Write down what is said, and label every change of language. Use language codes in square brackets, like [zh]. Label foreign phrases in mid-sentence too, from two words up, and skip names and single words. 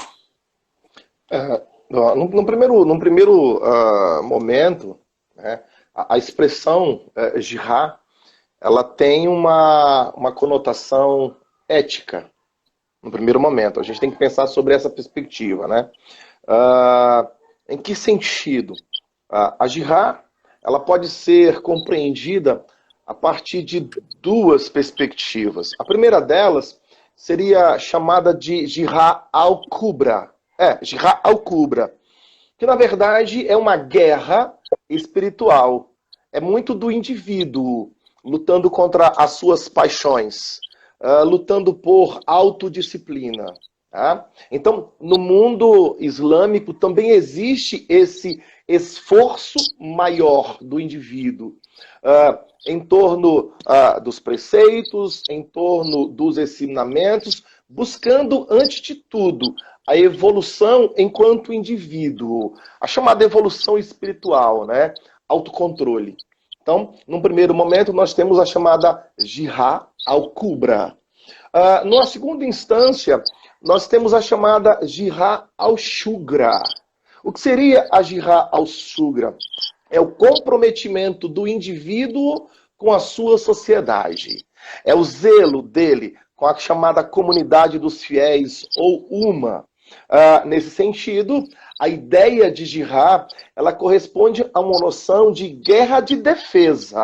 [pt] Num primeiro momento, né, a expressão jihad, ela tem uma conotação ética, no primeiro momento. A gente tem que pensar sobre essa perspectiva, né? Em que sentido? A jihad, ela pode ser compreendida a partir de duas perspectivas. A primeira delas seria chamada de [ar] jihad al-kubra. Jihad al-kubra, [pt] que na verdade é uma guerra espiritual. É muito do indivíduo lutando contra as suas paixões, lutando por autodisciplina. Tá? Então, no mundo islâmico também existe esse esforço maior do indivíduo em torno dos preceitos, em torno dos ensinamentos, buscando, antes de tudo, a evolução enquanto indivíduo, a chamada evolução espiritual, né? Autocontrole. Então, num primeiro momento, nós temos a chamada [ar] jihad al-kubra. [pt] Numa segunda instância, nós temos a chamada [ar] jihad al-shugra. [pt] O que seria a [ar] jihad al-shugra? [pt] É o comprometimento do indivíduo com a sua sociedade. É o zelo dele com a chamada comunidade dos fiéis, ou UMA. Nesse sentido, a ideia de jihad, ela corresponde a uma noção de guerra de defesa.